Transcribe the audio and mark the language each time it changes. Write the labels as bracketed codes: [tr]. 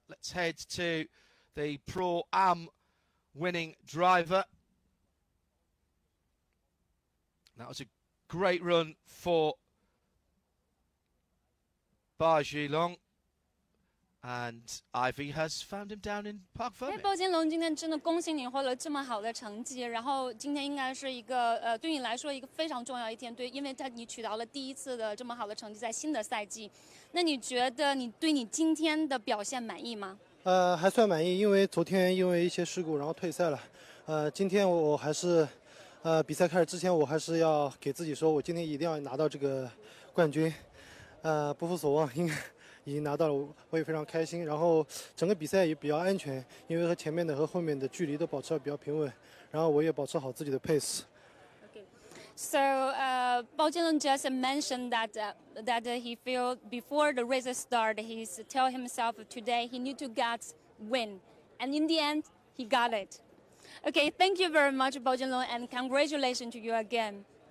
[en] Let's head to the Pro-Am winning driver. That was a great run for Ba Xilong. And Ivy has found him down in Parc Fermé. [zh] 鲍金龙今天真的恭喜你获得这么好的成绩，然后今天应该是一个对你来说一个非常重要一天，对，因为你取得了第一次的这么好的成绩在新的赛季。那你觉得你对你今天的表现满意吗？还算满意，因为昨天因为一些事故然后退赛了。今天我还是比赛开始之前我还是要给自己说，我今天一定要拿到这个冠军。不负所望，应该已经拿到了，我也非常开心。然后整个比赛也比较安全，因为和前面的和后面的距离都保持得比较平稳，然后我也保持好自己的 pace。 [en] So Bao Jinlong just mentioned that he feel before the race start, he's tell himself today he need to get win, and in the end he got it. Okay, thank you very much, Bao Jinlong, and congratulations to you again.